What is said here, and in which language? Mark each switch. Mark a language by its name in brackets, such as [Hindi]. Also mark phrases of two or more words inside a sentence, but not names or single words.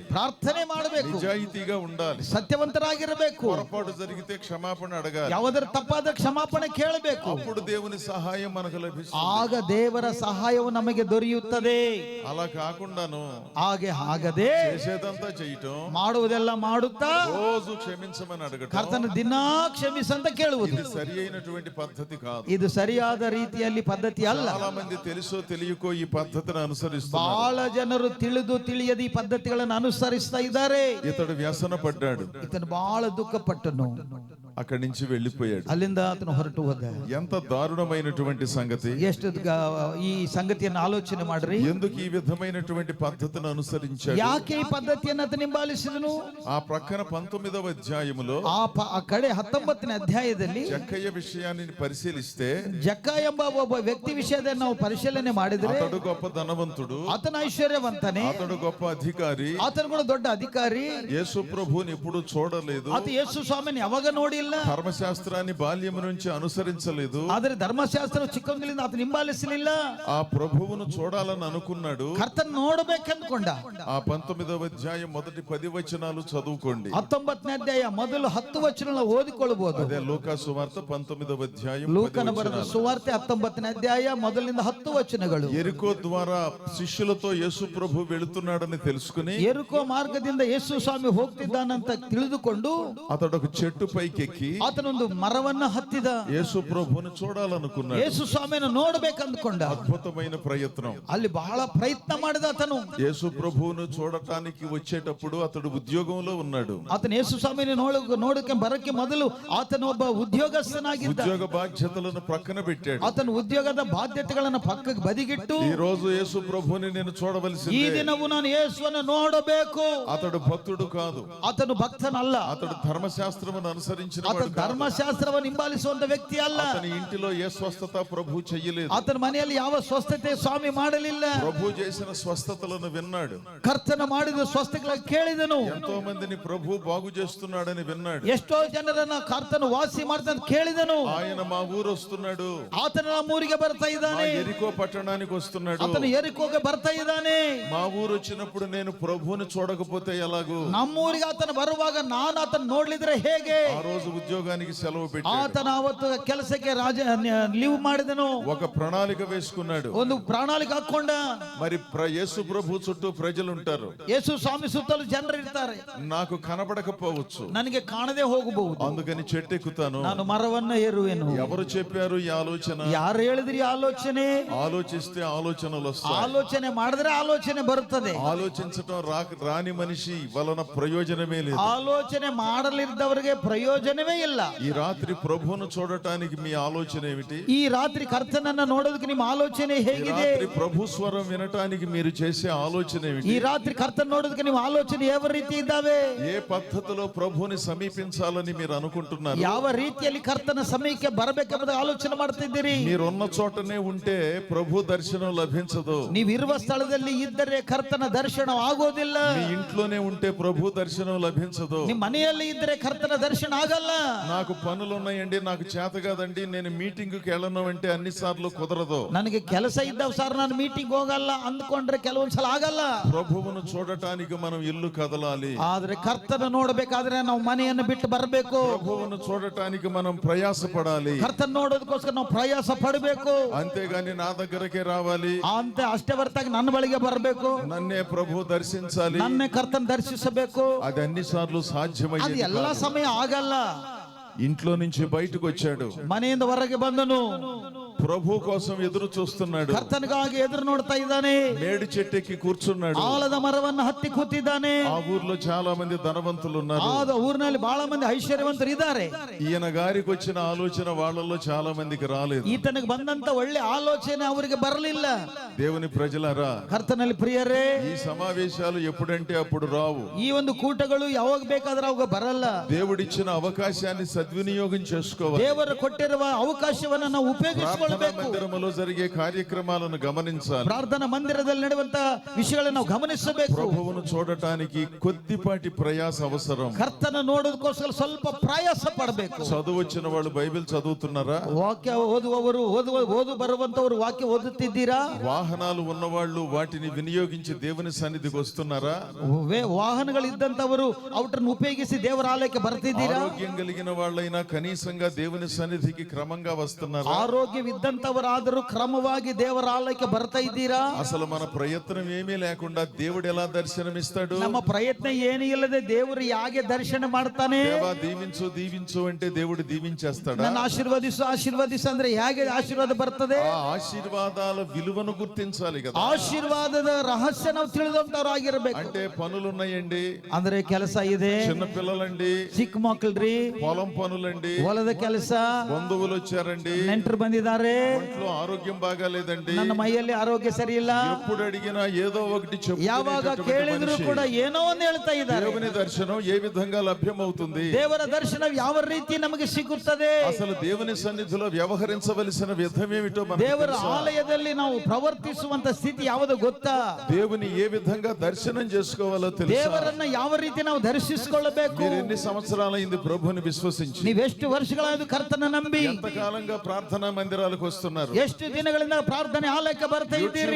[Kannada] ಪ್ರಾರ್ಥನೆ ಮಾಡಬೇಕು, [Telugu] నిజాయితీగా ఉండాలి, [Kannada] ಸತ್ಯವಂತರಾಗಿರಬೇಕು, [Telugu] పొరపాటు జరిగితే క్షమాపణ అడగాలి, [Kannada] ಯಾವುದರ ತಪ್ಪಾದ ಕ್ಷಮಾಪಣೆ ಕೇಳಬೇಕು. [Telugu] అప్పుడు దేవుని సహాయం మనకు లభిస్తుంది. [Kannada] ಆಗ ದೇವರ ಸಹಾಯವು ನಮಗೆ ದೊರೆಯುತ್ತದೆ. [Telugu] అలా కాకుండాను [Kannada] ಹಾಗೆ ಆಗದೆ [Telugu] చేసేదంతా చేయటం, [Kannada] ಮಾಡುವುದೆಲ್ಲ ಮಾಡುತ್ತಾ [Telugu] రోజు క్షమించమని అడగటం, [Kannada] ಕರ್ತನ ದಿನಾ ಕ್ಷಮಿಸಂತ ಕೇಳುವುದು [Telugu] ఇది సరి అయినటువంటి పద్ధతి కాదు. [Kannada] ಇದು ಸರಿಯಾದ ರೀತಿಯಲ್ಲಿ ಪದ್ಧತಿ ಅಲ್ಲ. [Telugu] చాలా మంది తెలుసో తెలియకో ఈ పద్ధతిని అనుసరిస్తున్నారు. [Kannada] ಬಹಳ ಜನರು ತಿಳಿದು ತಿಳಿಯದ ಈ ಪದ್ಧತಿಗಳನ್ನು ಅನುಸರಿಸ್ತಾ ಇದ್ದಾರೆ. [Telugu] ఇతడు వ్యసన పడ్డాడు, [Kannada] ಇತನು ಬಹಳ ದುಃಖಪಟ್ಟನು, [Telugu] అక్కడి నుంచి వెళ్ళిపోయాడు. [Kannada] ಅಲ್ಲಿಂದ ಆತನು ಹೊರಟು ಹೋದ. [Telugu] ఎంత దారుణమైనటువంటి సంగతి! [Kannada] ಎಷ್ಟು ಈ ಸಂಗತಿಯನ್ನು ಆಲೋಚನೆ ಮಾಡ್ರಿ. [Telugu] ఎందుకు ఈ విధమైనటువంటి పద్ధతిని అనుసరించాడు? [Kannada] ಯಾಕೆ ಈ ಪದ್ಧತಿಯನ್ನು ಆತ ಹಿಂಬಾಲಿಸಿದನು? [Telugu] ఆ ప్రక్కన 19వ అధ్యాయములో [Kannada] ಆ ಕಡೆ 19ನೇ ಅಧ್ಯಾಯದಲ್ಲಿ [Telugu] జక్కయ్య విషయాన్ని పరిశీలిస్తే [Kannada] ಜಕ್ಕ ಎಂಬ ಒಬ್ಬ ವ್ಯಕ್ತಿ ವಿಷಯದಲ್ಲಿ ನಾವು ಪರಿಶೀಲನೆ ಮಾಡಿದ್ರೆ [Telugu] అతడు గొప్ప ధనవంతుడు, [Kannada] ಆತನ ಐಶ್ವರ್ಯವಂತನೇ, [Telugu] అతడు గొప్ప అధికారి, [Kannada] ಆತನು ಕೂಡ ದೊಡ್ಡ ಅಧಿಕಾರಿ. [Telugu] యేసు ప్రభువుని ఎప్పుడు చూడలేదు, [Kannada] ಆತ ಯೇಸು ಸ್ವಾಮಿని ಯಾವಾಗ ನೋಡಿಲ್ಲ, [Telugu] ధర్మశాస్త్రాన్ని బాల్యము నుంచి అనుసరించలేదు, [Kannada] ಆದರೆ ಧರ್ಮಶಾಸ್ತ್ರ ಚಿಕ್ಕಂದಿನಿಂದ ಆತನ ಹಿಂಬಾಲಿಸಲಿಲ್ಲ. [Telugu] ఆ ప్రభువును చూడాలని అనుకున్నాడు. [Kannada] ಕರ್ತನ ನೋಡಬೇಕಂದ್ಕೊಂಡ. [Telugu] ఆ 19వ అధ్యాయం మొదటి 10 వచనాలు చదువుకోండి. [Kannada] 19ನೇ ಅಧ್ಯಾಯ ಮೊದಲು 10 ವಚನಗಳನ್ನು ಓದಿಕೊಳ್ಳಬಹುದು. [Telugu] అదే లూకా సువార్త 19వ అధ్యాయం [Kannada] ಲೂಕನ ಬರೆದ ಸುವಾರ್ತೆ 19ನೇ ಅಧ್ಯಾಯ ಮೊದಲಿನಿಂದ 10 ವಚನಗಳು. [Telugu] ఎరికో ద్వారా శిష్యులతో యేసు ప్రభు వెళుతున్నాడని తెలుసుకుని [Kannada] ಎರಿಕೋ ಮಾರ್ಗದಿಂದ ಯೇಸು ಸ್ವಾಮಿ ಹೋಗ್ತಿದ್ದಾನಂತ ತಿಳಿದುಕೊಂಡು [Telugu] అతడు ఒక చెట్టు పైకెక్కి [Kannada] ಆತನೊಂದು ಮರವನ್ನ ಹತ್ತಿದ. [Telugu] యేసు ప్రభువును చూడాలనుకున్నాడు. [Kannada] ಯೇಸು ಸ್ವಾಮಿಯನ್ನು ನೋಡಬೇಕಂದ್ಕೊಂಡ. [Telugu] అద్భుతమైన ప్రయత్నం. [Kannada] ಅಲ್ಲಿ ಬಹಳ ಪ್ರಯತ್ನ ಮಾಡಿದ ಆತನು. [Telugu] యేసు ప్రభువును చూడటానికి వచ్చేటప్పుడు అతడు ఉద్యోగంలో ఉన్నాడు. [Kannada] ಆತನ ಯೇಸು ಸ್ವಾಮಿಯನ್ನು ನೋಡಕ್ಕೆ ಬರಕ್ಕೆ ಮೊದಲು ಆತನ ಒಬ್ಬ ಉದ್ಯೋಗಸ್ಥನಾಗಿದ್ದ. [Telugu] ఉద్యోగ బాధ్యతలను ప్రక్కన పెట్టాడు. [Kannada] ಆತನ ಉದ್ಯೋಗದ ಬಾಧ್ಯತೆಗಳನ್ನು ಪಕ್ಕಕ್ಕೆ ಬದಿಗಿಟ್ಟು [Telugu] ఈ రోజు యేసు ప్రభువుని నేను [Kannada] ಈ [Telugu] చూడవలసిందే. [Kannada] ದಿನವೂ ನಾನು ಯೇಸುವನ್ನು ನೋಡಬೇಕು. [Telugu] అతడు భక్తుడు కాదు, [Kannada] ಆತನು ಭಕ್ತನಲ್ಲ, [Telugu] అతడు ధర్మశాస్త్రమును అనుసరించిన [Kannada] ಆತನ [Telugu] వాడు కాదు. [Kannada] ಧರ್ಮಶಾಸ್ತ್ರವನ್ನು ಹಿಂಬಾಲಿಸುವಂತ ವ್ಯಕ್ತಿ ಅಲ್ಲ. [Telugu] అతని ఇంటిలో ఏ స్వస్థత ప్రభు చెయ్యలేదు. [Kannada] ಆತನ ಮನೆಯಲ್ಲಿ ಯಾವ ಸ್ವಸ್ಥತೆ ಸ್ವಾಮಿ ಮಾಡಲಿಲ್ಲ. [Telugu] ప్రభు చేసిన స్వస్థతలను విన్నాడు. [Kannada] ಕರ್ತನ ಮಾಡಿದ ಸ್ವಸ್ಥಗಳ ಕೇಳಿದನು. [Telugu] ఎంతో మందిని ప్రభు బాగు చేస్తున్నాడని విన్నాడు. [Kannada] ಎಷ್ಟೋ ಜನರನ್ನ ಕರ್ತನು ವಾಸಿ ಮಾಡ್ತಾನೆ ಕೇಳಿದನು. [Telugu] ఆయన మా ఊరు వస్తున్నాడు, [Kannada] ಆತನ ನಮ್ಮೂರಿಗೆ ಬರ್ತಾ [Telugu] మా [Kannada] ಇದ್ದಾನೆ. [Telugu] ఎరికో పట్టణానికి వస్తున్నాడు. [Kannada] ಆತನು ಎರಿಕೋಗೆ ಬರ್ತಾ ಇದ್ದಾನೆ. [Telugu] మా ఊరు వచ్చినప్పుడు నేను ప్రభువుని చూడకపోతే ఎలాగూ? [Kannada] ನಮ್ಮೂರಿಗೆ ಆತನ ಬರುವಾಗ ನಾನು ಆತನ ನೋಡ್ಲಿದ್ರೆ ಹೇಗೆ? [Telugu] ఆ రోజు ఉద్యోగానికి సెలవు పెట్టాడు. [Kannada] ಆತನ ಅವತ್ತು ಕೆಲಸಕ್ಕೆ ಲೀವ್ ಮಾಡಿದನು. [Telugu] ఒక ప్రణాళిక వేసుకున్నాడు. [Kannada] ಒಂದು ಪ್ರಣಾಳಿಕೆ ಹಾಕೊಂಡ. [Telugu] మరి యేసు ప్రభు చుట్టూ ప్రజలు ఉంటారు. [Kannada] ಯೇಸು ಸ್ವಾಮಿ ಸುತ್ತಲೂ ಜನರು ಇರ್ತಾರೆ. [Telugu] నాకు కనబడకపోవచ్చు, [Kannada] ನನಗೆ ಕಾಣದೆ ಹೋಗಬಹುದು, [Telugu] అందుకని చెట్టు ఎక్కుతాను. [Kannada] ನಾನು మరవನ್ನ ಏರುವೆನು. [Telugu] ఎవరు చెప్పారు ఈ ఆలోచన? [Kannada] ಯಾರು ಹೇಳಿದ್ರಿ ಆಲೋಚನೆ? [Telugu] ఆలోచిస్తే ఆలోచనలు వస్తాయి. [Kannada] ಆಲೋಚನೆ ಮಾಡಿದ್ರೆ ಆಲೋಚನೆ ಬರುತ್ತದೆ. [Telugu] ఆలోచించటం రాని మనిషి వలన ప్రయోజనమే లేదు. [Kannada] ಆಲೋಚನೆ ಮಾಡಲಿದ್ದವರಿಗೆ ಪ್ರಯೋಜನ ಪ್ರಯೋಜನವೇ ಇಲ್ಲ. [Telugu] ఈ రాత్రి ప్రభువును చూడటానికి మీ ఆలోచన ఏమిటి? [Kannada] ಈ ರಾತ್ರಿ ಕರ್ತನನ್ನ ನೋಡೋದಕ್ಕೆ ನಿಮ್ಮ ಆಲೋಚನೆ [Telugu] ఈ [Kannada] ಹೇಗಿದೆ? [Telugu] రాత్రి ప్రభు స్వరం వినటానికి మీరు చేసే ఆలోచన [Kannada] ಈ [Telugu] ఏమిటి? [Kannada] ರಾತ್ರಿ ಕರ್ತನ ನೋಡೋದಕ್ಕೆ ನಿಮ್ಮ ಆಲೋಚನೆ ಯಾವ ರೀತಿ ಇದ್ದಾವೆ? [Telugu] ఏ పద్ధతిలో ప్రభువుని సమీపించాలని మీరు అనుకుంటున్నారు? [Kannada] ಯಾವ ರೀತಿಯಲ್ಲಿ ಕರ್ತನ ಸಮಯಕ್ಕೆ ಬರಬೇಕೆಂಬುದು ಆಲೋಚನೆ ಮಾಡ್ತಿದ್ದೀರಿ? [Telugu] మీరున్న చోటనే ఉంటే ప్రభు దర్శనం లభించదు. [Kannada] ನೀವಿರುವ ಸ್ಥಳದಲ್ಲಿ ಇದ್ದರೆ ಕರ್ತನ ದರ್ಶನ ಆಗೋದಿಲ್ಲ. [Telugu] మీ ఇంట్లోనే ఉంటే ప్రభు దర్శనం లభించదు. [Kannada] ನಿಮ್ಮ ಮನೆಯಲ್ಲಿ ಇದ್ದರೆ ಕರ್ತನ ದರ್ಶನ ಆಗಲ್ಲ. [Telugu] నాకు పనులు ఉన్నాయండి, నాకు చేత కాదండి, నేను మీటింగ్కి వెళ్ళను అంటే అన్ని సార్లు కుదరదు. [Kannada] ನನಗೆ ಕೆಲಸ ಇದ್ದಾವ ಸರ್, ನಾನು ಮೀಟಿಂಗ್ ಹೋಗಲ್ಲ ಅಂದ್ಕೊಂಡ್ರೆ ಕೆಲವೊಂದ್ಸಲ ಆಗಲ್ಲ. [Telugu] ప్రభువును చూడటానికి మనం ఇల్లు కదలాలి. [Kannada] ಆದ್ರೆ ಕರ್ತನ ನೋಡ್ಬೇಕಾದ್ರೆ ನಾವು ಮನೆಯನ್ನು ಬಿಟ್ಟು ಬರಬೇಕು. [Telugu] ప్రభువును చూడటానికి మనం ప్రయాసపడాలి. [Kannada] ಕರ್ತನ ನೋಡೋದಕ್ಕೋಸ್ಕರ ನಾವು ಪ್ರಯಾಸ ಪಡಬೇಕು. [Telugu] అంతేగాని నా దగ్గరకే రావాలి, [Kannada] ಅಂತ ಅಷ್ಟೇ ಹೊರತಾಗಿ ನನ್ನ ಬಳಿಗೆ ಬರಬೇಕು, [Telugu] నన్నే ప్రభు దర్శించాలి, [Kannada] ನನ್ನೇ ಕರ್ತನ ದರ್ಶಿಸಬೇಕು, [Telugu] అది అన్ని సార్లు [Kannada] ಅದು [Telugu] సాధ్యమయ్యేది [Kannada] ಎಲ್ಲಾ [Telugu] కాదు. [Kannada] ಸಮಯ ಆಗಲ್ಲ. [Telugu] ఇంట్లో నుంచి బయటకు వచ్చాడు, [Kannada] ಮನೆಯಿಂದ ಹೊರಗೆ ಬಂದನು, [Telugu] ప్రభు కోసం ఎదురు చూస్తున్నాడు, [Kannada] ಕರ್ತನಿಗಾಗಿ ಎದುರು ನೋಡ್ತಾ ಇದ್ದಾನೆ, [Telugu] మేడి చెట్టెక్కి కూర్చున్నాడు. [Kannada] ಆಲದ ಮರವನ್ನು ಹತ್ತಿ ಕೂತಿದ್ದಾನೆ. [Telugu] ఆ ఊర్లో చాలా మంది ధనవంతులు ఉన్నారు. [Kannada] ಆದ ಊರಿನಲ್ಲಿ ಬಹಳ ಮಂದಿ ಐಶ್ವರ್ಯವಂತರು ಇದ್ದಾರೆ. [Telugu] ఈయన గారికి వచ్చిన ఆలోచన వాళ్ళల్లో చాలా మందికి రాలేదు. [Kannada] ಈತನಿಗೆ ಬಂದಂತ ಒಳ್ಳೆ ಆಲೋಚನೆ ಅವರಿಗೆ ಬರಲಿಲ್ಲ. [Telugu] దేవుని ప్రజలారా, [Kannada] ಕರ್ತನಲ್ಲಿ ಪ್ರಿಯರೇ, [Telugu] ఈ సమావేశాలు ఎప్పుడంటే అప్పుడు రావు. [Kannada] ಈ ಒಂದು ಕೂಟಗಳು ಯಾವಾಗ ಬೇಕಾದ್ರೆ ಅವಾಗ ಬರಲ್ಲ. [Telugu] దేవుడిచ్చిన అవకాశాన్ని సద్వినియోగం చేసుకోవాలి. [Kannada] ದೇವರು ಕೊಟ್ಟಿರುವ ಅವಕಾಶವನ್ನ ನಾವು ಉಪಯೋಗಿಸಿಕೊಳ್ಳಬೇಕು. [Telugu] ప్రార్థనా మందిరములో జరిగే కార్యక్రమాలను గమనించాలి. [Kannada] ಪ್ರಾರ್ಥನಾ ಮಂದಿರದಲ್ಲಿ ನಡೆಯುವಂತ ವಿಷಯಗಳನ್ನು ನಾವು ಗಮನಿಸಬೇಕು. [Telugu] ప్రభువును చూడటానికి కొద్దిపాటి ప్రయాస అవసరం. [Kannada] ಕರ್ತನ ನೋಡೋದಕ್ಕೋಸ್ಕರ ಸ್ವಲ್ಪ ಪ್ರಯಾಸ ಪಡಬೇಕು. [Telugu] చదువు వచ్చిన వాళ్ళు బైబిల్ చదువుతున్నారా? [Kannada] ವಾಕ್ಯ ಓದುವವರು ಓದು ಬರುವಂತವರು ವಾಕ್ಯ ಓದುತ್ತಿದ್ದೀರಾ? [Telugu] వాహనాలు ఉన్నవాళ్ళు వాటిని వినియోగించి దేవుని సన్నిధికి వస్తున్నారా? [Kannada] ವಾಹನಗಳಿದ್ದಂತವರು ಅವರನ್ನು ಉಪಯೋಗಿಸಿ ದೇವರ ಆಲಯಕ್ಕೆ ಬರ್ತಿದ್ದೀರಾ? [Telugu] ఆరోగ్యం కలిగిన వాళ్ళైనా కనీసంగా దేవుని సన్నిధికి క్రమంగా వస్తున్నారా? [Kannada] ಆರೋಗ್ಯವಿದ್ದಂತವರಾದರೂ ಕ್ರಮವಾಗಿ ದೇವರ ಆಲಯಕ್ಕೆ ಬರ್ತಾ ಇದ್ದೀರಾ? [Telugu] అసలు మన ప్రయత్నం ఏమీ లేకుండా దేవుడు ఎలా దర్శనమిస్తాడు? [Kannada] ನಮ್ಮ ಪ್ರಯತ್ನ ಏನೂ ಇಲ್ಲದೆ ದೇವರು ಹೇಗೆ ದರ್ಶನ ಮಾಡ್ತಾನೆ? [Telugu] దేవా దీవించు దీవించు అంటే దేవుడు దీవించేస్తాడా? [Kannada] ನನ್ನ ಆಶೀರ್ವದಿಸು ಅಂದ್ರೆ ಹೇಗೆ ಆಶೀರ್ವಾದ ಬರ್ತದೆ? [Telugu] ఆ ఆశీర్వాదాల విలువను గుర్తించాలి కదా. [Kannada] ಆಶೀರ್ವಾದದ ರಹಸ್ಯ ನಾವು ತಿಳಿದಂತವ್ರು ಆಗಿರ್ಬೇಕು. [Telugu] అంటే పనులున్నాయండి, [Kannada] ಅಂದ್ರೆ ಕೆಲಸ ಇದೆ, [Telugu] చిన్న పిల్లలండి, [Kannada] ಚಿಕ್ಕ ಮಕ್ಕಳ್ರಿ, [Telugu] పొలం పనులండి, [Kannada] ಹೊಲದ ಕೆಲಸ, [Telugu] బంధువులు వచ్చారండి, [Kannada] ನೆಂಟರು ಬಂದಿದ್ದಾರೆ, [Telugu] ఒంట్లో ఆరోగ్యం బాగాలేదండి, [Kannada] ನನ್ನ ಮೈಯಲ್ಲಿ ಆರೋಗ್ಯ ಸರಿ ಇಲ್ಲ, [Telugu] ఎప్పుడు అడిగినా ఏదో ఒకటి [Kannada] ಯಾವಾಗ [Telugu] చెప్పుకునేటటువంటి [Kannada] ಕೇಳಿದ್ರು [Telugu] మనిషి. [Kannada] ಕೂಡ ಏನೋ ಒಂದು ಹೇಳ್ತಾ ಇದ್ದಾರೆ. [Telugu] దేవుని దర్శనం ఏ విధంగా లభ్యమవుతుంది? [Kannada] ದೇವರ ದರ್ಶನ ಯಾವ ರೀತಿ ನಮಗೆ ಸಿಗುತ್ತದೆ? [Telugu] అసలు దేవుని సన్నిధిలో వ్యవహరించవలసిన విధం ఏమిటో మనకు [Kannada] ದೇವರ [Telugu] తెలుసా? [Kannada] ಆಲಯದಲ್ಲಿ ನಾವು ಪ್ರವರ್ತಿಸುವಂತ ಸ್ಥಿತಿ ಯಾವುದು ಗೊತ್ತಾ? [Telugu] దేవుని ఏ విధంగా దర్శనం చేసుకోవాలో తెలుసా? [Kannada] ದೇವರನ್ನ ಯಾವ ರೀತಿ ನಾವು ದರ್ಶಿಸಿಕೊಳ್ಳಬೇಕು? [Telugu] మీరు ఎన్ని సంవత్సరాలైంది ప్రభువుని విశ్వసించి? [Kannada] ನೀವೆಷ್ಟು ವರ್ಷಗಳಾಯ್ತು ಕರ್ತನ ನಂಬಿ? [Telugu] ఎంతకాలంగా ప్రార్థనా మందిరాలకు వస్తున్నారు? [Kannada] ಎಷ್ಟು ದಿನಗಳಿಂದ ಪ್ರಾರ್ಥನೆ ಆಲಯಕ್ಕೆ ಬರ್ತಾ ಇದ್ದೀರಿ?